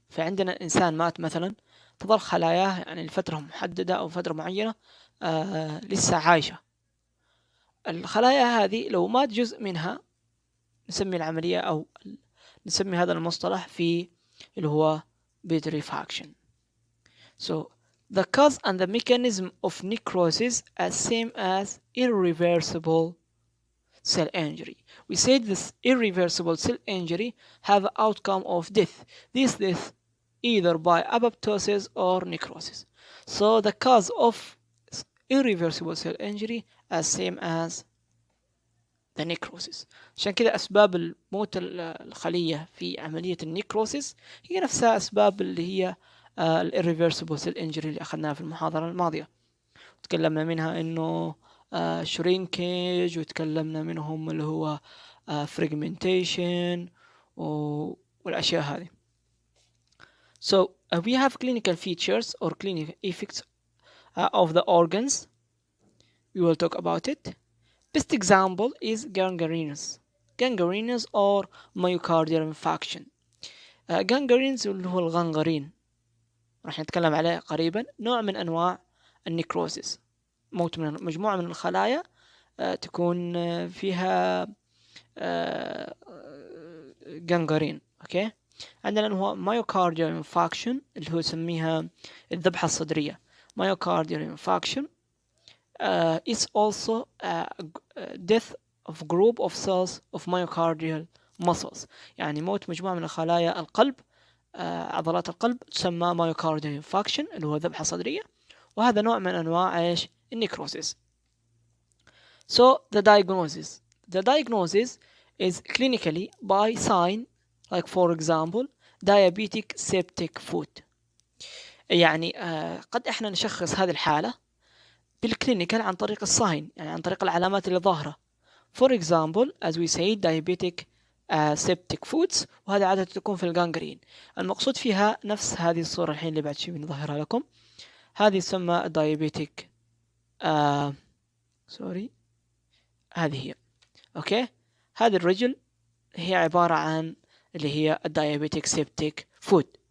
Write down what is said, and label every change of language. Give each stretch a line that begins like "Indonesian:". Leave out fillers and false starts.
Arabic: فعندنا إنسان مات مثلا، تظل خلاياه يعني لفترة محددة أو فترة معينة لسه عايشة. الخلايا هذه لو مات جزء منها نسمي العملية أو نسمي هذا المصطلح في اللي هو putrefaction.
English: So the cause and the mechanism of necrosis are same as irreversible cell injury. We said this irreversible cell injury have outcome of death. This death either by apoptosis or necrosis. So the cause of irreversible cell injury as same as the necrosis.
Arabic: عشان كذا أسباب الموت الخلية في عملية النيكروسيس هي نفسها أسباب اللي هي
English: irreversible cell injury
Arabic: اللي أخذناها في المحاضرة الماضية. تكلمنا منها إنه shrinkage، وتكلمنا منهم اللي هو fragmentation والأشياء هذه.
English: So we have clinical features or clinical effects of the organs. We will talk about it. Best example is gangrenous or myocardial infarction.
Arabic: gangrenous اللي هو الغنغرين راح نتكلم عليه قريبا، نوع من أنواع النيكروسيس، موت من مجموعة من الخلايا تكون فيها
English: gangrene.
Arabic: اوكي، عندنا اللي هو myocardial infarction اللي هو يسميها الذبحة الصدرية.
English: myocardial infarction is also death of group of cells of myocardial muscles،
Arabic: يعني موت مجموعة من خلايا القلب، عضلات القلب، تسمى myocardial infarction اللي هو ذبحة صدرية، وهذا نوع من أنواع إيش؟ النيكروسيس.
English: So the diagnosis is clinically by sign like for example diabetic septic foot.
Arabic: يعني قد احنا نشخص هذه الحالة بالكلينيكال عن طريق الساين، يعني عن طريق العلامات اللي ظاهرة.
English: For example as we say diabetic septic foods،
Arabic: وهذا عادة تكون في الجانجرين. المقصود فيها نفس هذه الصورة الحين اللي بعد شوي بنظهرها لكم، هذه تسمى diabetic هذه هي. اوكي، هذه الرجل هي عبارة عن اللي هي الدايابيتيك سيبتيك فود.